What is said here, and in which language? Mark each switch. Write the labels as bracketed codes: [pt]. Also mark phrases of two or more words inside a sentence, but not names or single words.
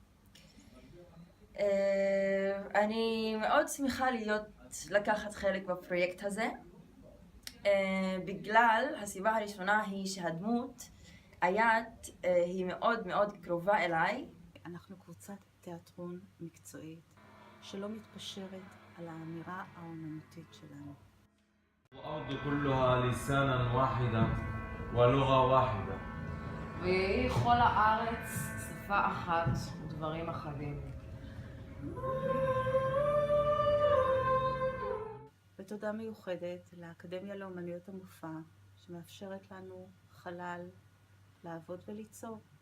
[he] אני מאוד שמחה לקחת חלק בפרויקט הזה, בגלל הסיבה הראשונה היא שהדמות איית היא מאוד מאוד קרובה אליי. אנחנו קבוצת תיאטרון מקצועית שלא מתפשרת על האמירה האומנותית שלנו. [ar] الأرض كلها لسانا واحدا ולוגה واحدة. [he] ויהי כל הארץ שפה אחת ודברים אחדים. ותודה מיוחדת לאקדמיה לאומנויות המופע, שמאפשרת לנו חלל לעבוד וליצור.